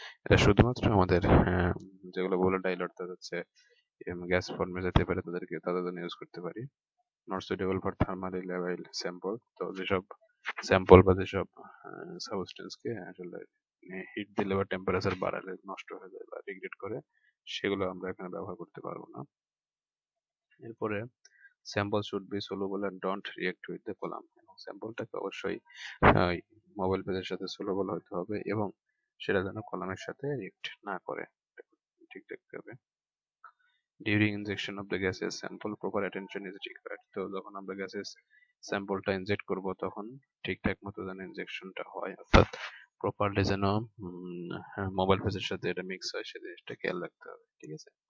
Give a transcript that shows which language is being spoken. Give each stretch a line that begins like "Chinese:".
Bangla: এটা শুধুমাত্র আমাদের যেগুলো ভোলাটাইল অর্থাৎ হচ্ছে গ্যাস ফর্মে যেতে পারে তাদের জন্য ইউজ করতে পারি।
English: Not suitable for thermally level sample.
Bangla: তো যেসব স্যাম্পল বা যেসব সাবস্টেন্সকে আসলে হিট দিলে বা টেম্পারেচার বাড়ালে নষ্ট হয়ে যায় বা ডিগ্রেড করে, সেগুলো আমরা এখানে ব্যবহার করতে পারবো না। এরপরে
English: Sample should be soluble and don't react with the column।
Bangla: এবং স্যাম্পলটাকে অবশ্যই মোবাইল ফেজের সাথে soluble হতে হবে এবং সেটা যেন কলামের সাথে রিয়েক্ট না করে, ঠিক রাখতে হবে।
English: During injection of the gases sample proper attention is required.
Bangla: তো যখন আমরা গ্যাসেস স্যাম্পলটা ইনজেক্ট করব তখন ঠিকঠাক মতো যেন ইনজেকশনটা হয়, অর্থাৎ প্রপারলি যেন মোবাইল ফেজের সাথে এটা মিক্স হয়, সে জিনিসটা খেয়াল রাখতে হবে, ঠিক আছে।